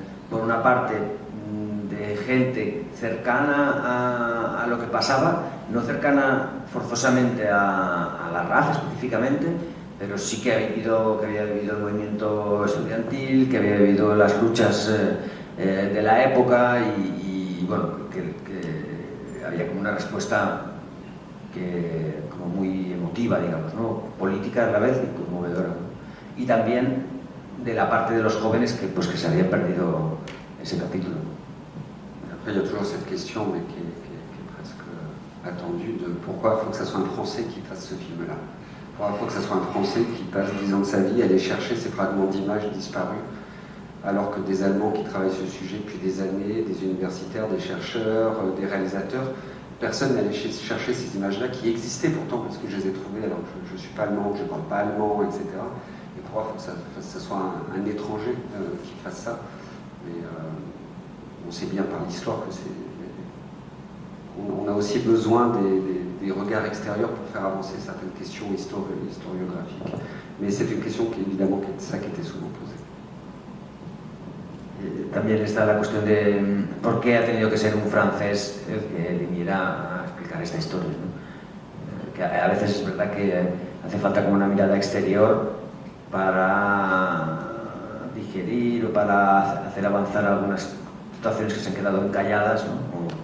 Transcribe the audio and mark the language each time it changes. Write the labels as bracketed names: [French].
[Spanish] Por una parte, de gente cercana a lo que pasaba, no cercana forzosamente a la RAF específicamente, pero sí que había vivido el movimiento estudiantil, que había vivido las luchas de la época y bueno, que había como una respuesta que como como muy emotiva, digamos, ¿no? Política a la vez y conmovedora, ¿no? Y también de la parte de los jóvenes que se habían perdido ese capítulo. [French] Après, il y a toujours cette question, mais qui est presque attendue, de pourquoi il faut que ce soit un Français qui fasse ce film-là. Pourquoi il faut que ce soit un Français qui passe 10 ans de sa vie à aller chercher ces fragments d'images disparus, alors que des Allemands qui travaillent ce sujet depuis des années, des universitaires, des chercheurs, des réalisateurs, personne n'allait chercher ces images-là qui existaient pourtant, parce que je les ai trouvées alors que je ne suis pas allemand, que je ne parle pas allemand, etc. Et pourquoi il faut que ce soit un étranger qui fasse ça. Mais on sait bien par l'histoire que on a aussi besoin des regards extérieurs pour faire avancer certaines questions historiographiques. Mais c'est une question qui, évidemment, ça qui était souvent posée. [Spanish] También está la cuestión de por qué ha tenido que ser un francés el que viniera a explicar esta historia, ¿no? Que a veces es verdad que hace falta como una mirada exterior para digerir o para hacer avanzar algunas situaciones que se han quedado encalladas, ¿no?